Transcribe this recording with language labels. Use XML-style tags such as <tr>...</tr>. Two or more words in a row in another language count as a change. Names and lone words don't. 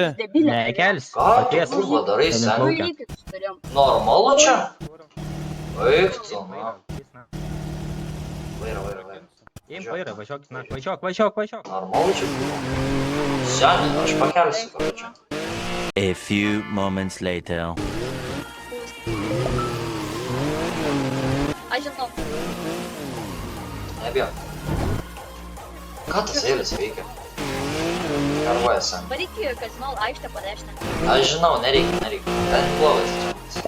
<lt>Nekelsi. Ką tu Pakvies. kurva darai, seniai? Normalu čia? Baig tu, na. Vaira. Imk vairą, važiuok, na. Važiuok. Normalu čia? Seniai, aš pakelsiu ką čia.</lt> <en>A few moments later.</en> <lt>Aš žinau. Nebijok. Ką tas helis veikia? Karvoja, seniai. Varyk į kazino aikštę padešinę. Aš žinau, nereikia. Ten blogas čia.</lt>